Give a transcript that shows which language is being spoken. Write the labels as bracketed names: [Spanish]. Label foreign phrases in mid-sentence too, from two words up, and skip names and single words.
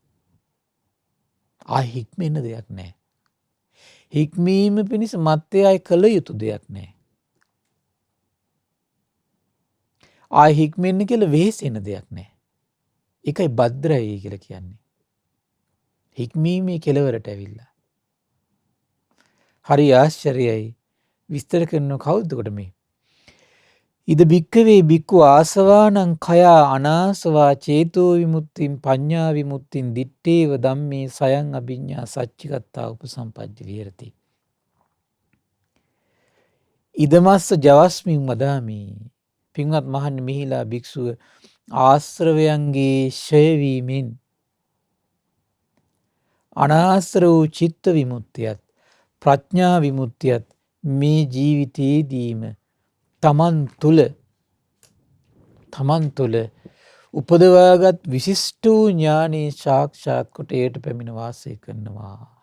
[Sinhala] හික්මෙන්න දෙයක් නැහැ. හික්මීම පිණිස මත්තේ කළ යුතු දෙයක් නැහැ. හික්මෙන්න කියලා වෙහෙසෙන දෙයක් නැහැ. ඒකයි භද්‍රයි කියලා කියන්නේ. හික්මීමේ කෙලවරට ඇවිල්ලා. හරි ආශ්චර්යයි. විස්තර කරන කවුද කොට මේ? [Pali] ඉද භික්කවේ භික්ඛු ආසවානං කයා අනාසවා චේතෝ විමුක්තින් පඤ්ඤා විමුක්තින් දිත්තේව ධම්මේ සයං අභිඤ්ඤා සච්චිකත්තා උපසම්පජ්ජ විහෙරති. ඉදමස්ස ජවස්මින් වදාමි. [Sinhala] පින්වත් මහන්නේ, මිහිලා භික්ෂුව ආශ්‍රවයන්ගේ ඡය වීමෙන් අනාශ්‍ර වූ චිත්ත විමුක්තියත් ප්‍රඥා විමුක්තියත් මේ ජීවිතයේදීම තමන් තුළ උපදවාගත් විශිෂ්ට වූ ඥානයේ සාක්ෂාත් කොට එයට පැමිණ වාසය කරනවා.